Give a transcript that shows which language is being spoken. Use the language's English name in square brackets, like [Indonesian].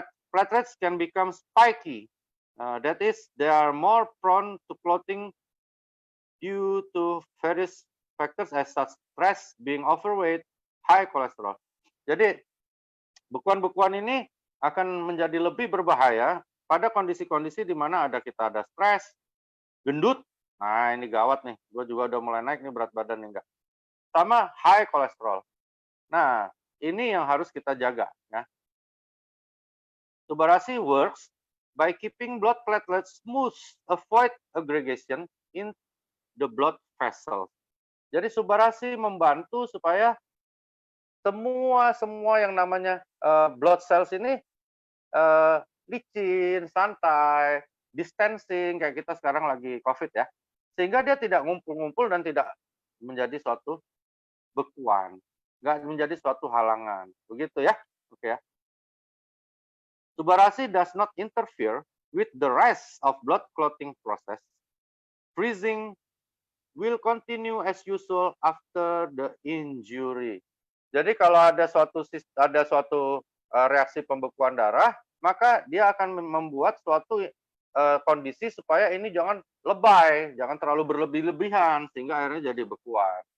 [English] Platelets can become spiky. That is, they are more prone to clotting due to various factors as such stress, being overweight, high cholesterol. [Indonesian] Jadi bekuan-bekuan ini akan menjadi lebih berbahaya pada kondisi-kondisi di mana kita ada stres, gendut. Nah, ini gawat nih. Gue juga udah mulai naik nih berat badan nih enggak. Sama high cholesterol. Nah, ini yang harus kita jaga ya. [English] Subarasi works by keeping blood platelets smooth, avoid aggregation in the blood vessels. [Indonesian] Jadi Subarasi membantu supaya semua yang namanya blood cells ini licin, santai, distancing kayak kita sekarang lagi COVID ya. Sehingga dia tidak ngumpul-ngumpul dan tidak menjadi suatu bekuan, nggak menjadi suatu halangan. Begitu ya. Oke ya. [English] Subarasi does not interfere with the rest of blood clotting process. Freezing will continue as usual after the injury. [Indonesian] Jadi kalau ada suatu reaksi pembekuan darah, maka dia akan membuat suatu kondisi supaya ini jangan lebay, jangan terlalu berlebih-lebihan sehingga akhirnya jadi bekuan.